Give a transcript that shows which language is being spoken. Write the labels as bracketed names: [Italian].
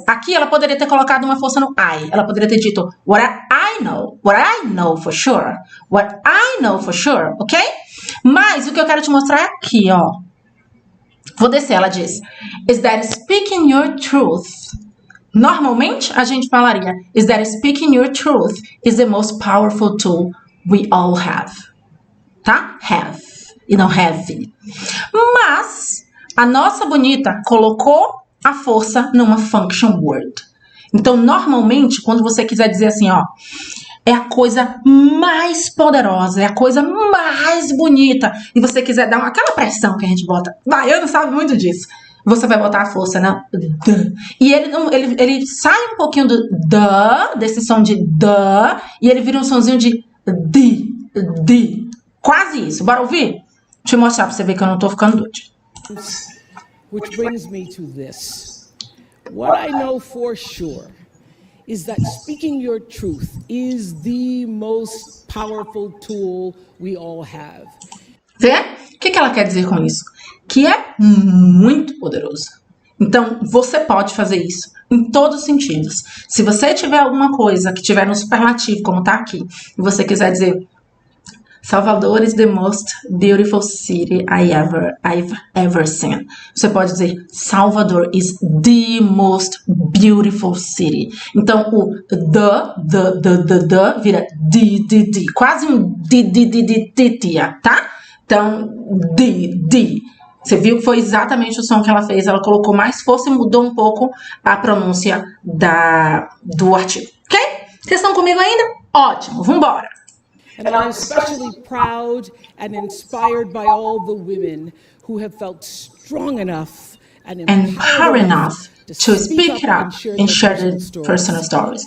[Portuguese] Aqui ela poderia ter colocado uma força no I. Ela poderia ter dito, [English] what I know. What I know for sure. What I know for sure. Ok? [Portuguese] Mas o que eu quero te mostrar é aqui, ó. Vou descer. Ela diz, [English] is that speaking your truth. [Portuguese] Normalmente, a gente falaria, [English] is that speaking your truth is the most powerful tool we all have. [Portuguese] Tá? Have. E não have. Mas, a nossa bonita colocou a força numa function word. Então, normalmente, quando você quiser dizer assim, ó, é a coisa mais poderosa, é a coisa mais bonita, e você quiser dar aquela pressão que a gente bota, baiano sabe muito disso. Você vai botar a força na d. E ele sai um pouquinho do d, desse som de d, e ele vira um sonzinho de d. Quase isso. Bora ouvir? Deixa eu mostrar pra você ver que eu não tô ficando doido. [English] Which brings me to this. What I know for sure is that speaking your truth is the most powerful tool we all have. [Portuguese] Vê? O que ela quer dizer com isso? Que é muito poderoso. Então, você pode fazer isso em todos os sentidos. Se você tiver alguma coisa que tiver no superlativo, como tá aqui, e você quiser dizer [English] Salvador is the most beautiful city I've ever seen. [Portuguese] Você pode dizer [English] Salvador is the most beautiful city. [Portuguese] Então, o the vira di. Quase um di, tá? Então, di. Você viu que foi exatamente o som que ela fez. Ela colocou mais força e mudou um pouco a pronúncia do artigo. Ok? Vocês estão comigo ainda? Ótimo, vambora. [English] And I'm especially proud and inspired by all the women who have felt strong enough and empowered enough to speak up and share their personal stories.